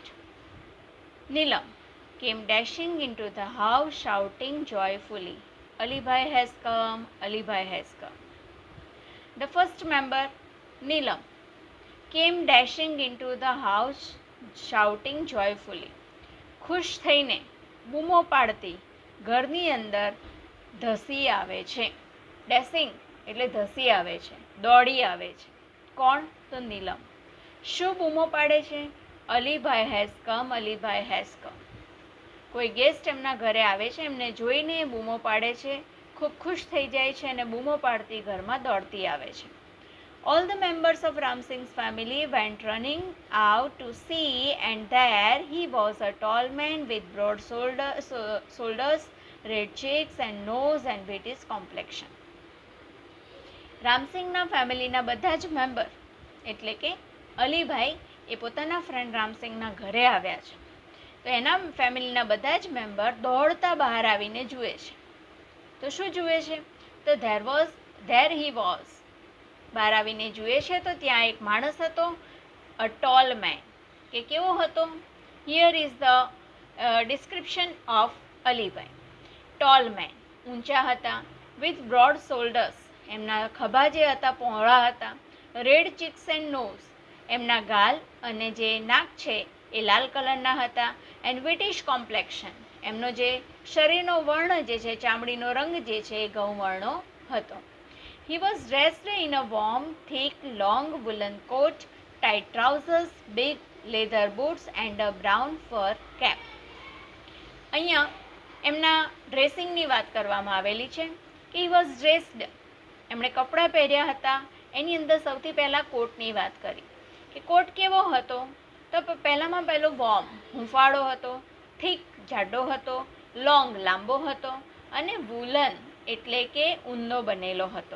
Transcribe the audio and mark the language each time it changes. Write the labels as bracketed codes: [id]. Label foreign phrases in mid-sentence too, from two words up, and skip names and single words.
[en] Neelam came dashing into the house shouting joyfully, Ali Bhai has come, Ali Bhai has come. The first member, Neelam, came dashing into the house shouting joyfully. [gu] ખુશ થઈને બૂમો પાડતી ઘરની અંદર ધસી આવે છે. ડેસિંગ એટલે ધસી આવે છે, દોડી આવે છે. કોણ? તો નીલમ. શું બૂમો પાડે છે? અલીભાઈ [en] has come, [gu] અલીભાઈ [en] has come. [gu] કોઈ ગેસ્ટ એમના ઘરે આવે છે, એમને જોઈને બૂમો પાડે છે, ખૂબ ખુશ થઈ જાય છે અને બૂમો પાડતી ઘરમાં દોડતી આવે છે. [en] All the members of Ram Singh's family went running out to see, and there he was, a tall man with broad shoulders, red cheeks and nose and British complexion. [gu] રામસિંગના ફેમિલીના બધા જ મેમ્બર એટલે કે અલીભાઈ એ પોતાના ફ્રેન્ડ રામસિંગના ઘરે આવ્યા છે, તો એના ફેમિલીના બધા જ મેમ્બર દોડતા બહાર આવીને જુએ છે. તો શું જુએ છે? તો [en] there he was. [gu] બહાર આવીને જુએ છે તો ત્યાં એક માણસ હતો, [en] a tall man, [gu] કે કેવો હતો? [en] here is the description of Alibhai. tall man, [gu] ઊંચા હતા. [en] with broad shoulders, [gu] એમના ખભા જે હતા પહોળા હતા. [en] red cheeks and nose, [gu] એમના ગાલ અને જે નાક છે એ લાલ કલરના હતા. [en] and British complexion, [gu] એમનો જે શરીરનો વર્ણ જે છે, ચામડીનો રંગ જે છે એ ઘઉંવર્ણો હતો. [en] He was dressed in a warm, thick, long woolen coat, tight trousers, big leather boots and a brown fur cap. [gu] અહીંયા એમના ડ્રેસિંગની વાત કરવામાં આવેલી છે કે [en] he was dressed, [gu] એમણે કપડાં પહેર્યા હતા. એની અંદર સૌથી પહેલાં કોટની વાત કરી કે કોટ કેવો હતો? તો પહેલામાં પહેલો વોર્મ, હૂંફાળો હતો. થીક, જાડો હતો. લોંગ, લાંબો હતો. અને વૂલન એટલે કે ઊનનો બનેલો હતો.